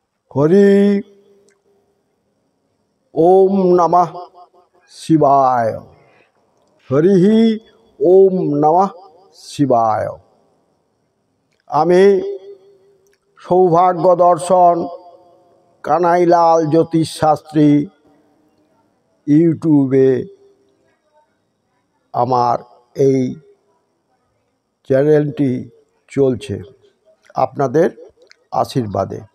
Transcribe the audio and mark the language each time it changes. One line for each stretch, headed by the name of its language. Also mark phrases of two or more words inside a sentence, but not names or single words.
Sanskrit: হরি ওম নমঃ শিবায়। হরি ওম নমঃ শিবায়।
Bangla: আমি সৌভাগ্য দর্শন কানাইলাল জ্যোতিষ শাস্ত্রী ইউটিউবে আমার এই চ্যানেলটি চলছে আপনাদের আশীর্বাদে।